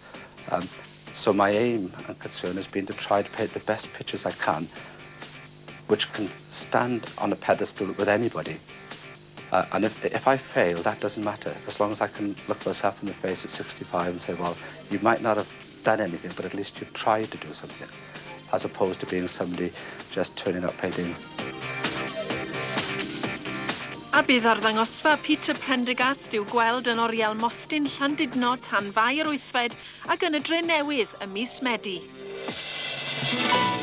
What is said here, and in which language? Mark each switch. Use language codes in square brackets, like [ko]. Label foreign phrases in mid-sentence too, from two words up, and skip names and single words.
[en] So my aim and concern has been to try to paint the best pictures I can, which can stand on a pedestal with anybody. And if I fail, that doesn't matter, as long as I can look myself in the face at 65 and say, well, you might not have done anything, but at least you've tried to do something, as opposed to being somebody just turning up painting. [cy] A bydd arddangosfa Peter Prendergast i'w gweld yn Oriel Mostyn Llandudno tan 2 yr 8fed ac yn y Dre Newydd ym mis Medi.